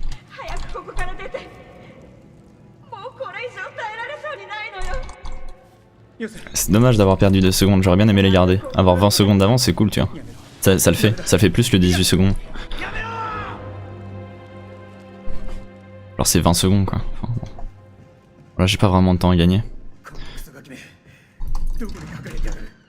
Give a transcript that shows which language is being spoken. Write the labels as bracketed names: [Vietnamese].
[Japanese] 早くここから出てもうこれ以上耐えられそうにないのよ。よせ [French] C'est dommage d'avoir perdu 2 secondes, j'aurais bien aimé les garder. Avoir 20 secondes d'avance, c'est cool, tu vois. Ça le fait plus que 18 secondes. Alors c'est 20 secondes quoi. Enfin, bon. Là j'ai pas vraiment de temps à gagner. [Japanese] このクソガキめどこに隠れてやる